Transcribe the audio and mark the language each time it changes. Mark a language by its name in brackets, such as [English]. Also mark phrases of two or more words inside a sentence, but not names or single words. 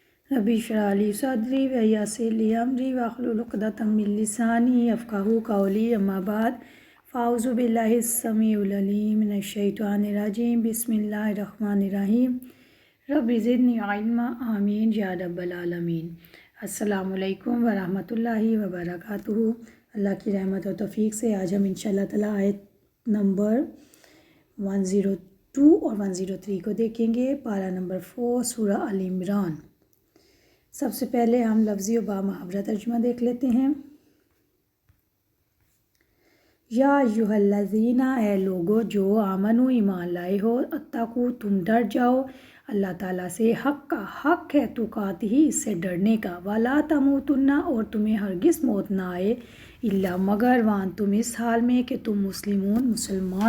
[Arabic] رب اشرح لي صدري ويسر لي أمري واحلل عقدة من لساني يفقهوا قولي أما بعد فأعوذ بالله السميع العليم من الشيطان الرجيم بسم الله الرحمن الرحيم رب زدني علما آمين يا رب العالمين. السلام عليكم ورحمة الله وبركاته. [Urdu] اللہ کی رحمت اور توفیق سے آج ہم ان شاء اللہ تعالیٰ آیت نمبر 102 اور 103 کو دیکھیں گے. پارہ نمبر 4 سورہ آل عمران. سب سے پہلے ہم لفظی و بامحاورہ ترجمہ دیکھ لیتے ہیں. [Arabic] يا أيها الذين, [Urdu] اے لوگو جو [Arabic] آمنوا [Urdu] ایمان لائے ہو, [Arabic] اتقوا [Urdu] تم ڈر جاؤ اللہ تعالیٰ سے, [Arabic] حق [Urdu] حق ہے [Arabic] تقاته [Urdu] اس سے ڈرنے کا, [Arabic] ولا تموتن [Urdu] اور تمہیں ہرگز موت نہ آئے, [Arabic] إلا [Urdu] مگر [Arabic] وأنتم [Urdu] تم اس حال میں کہ تم مسلمان